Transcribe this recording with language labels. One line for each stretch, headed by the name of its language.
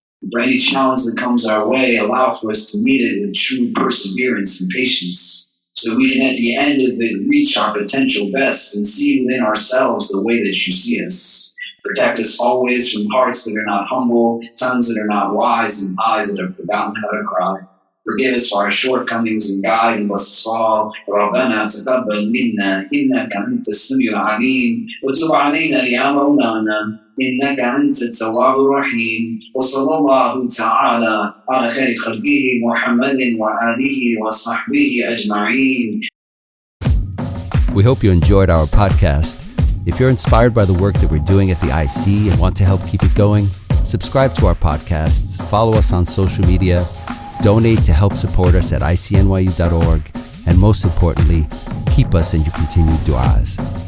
English: For any challenge that comes our way, allow for us to meet it with true perseverance and patience, so we can at the end of it reach our potential best and see within ourselves the way that you see us. Protect us always from hearts that are not humble, tongues that are not wise, and eyes that have forgotten how to cry. Forgive us for our shortcomings and guide and bless us all.
Arabic: ربنا تقبل منا إنك أنت السميع العليم وتب علينا يا مولانا إنك أنت التواب الرحيم وصلى الله تعالى على خير خلقه محمد وآله وصحبه أجمعين.
English: We hope you enjoyed our podcast. If you're inspired by the work that we're doing at the IC and want to help keep it going, subscribe to our podcasts, follow us on social media, donate to help support us at ICNYU.org, and most importantly, keep us in your continued du'as.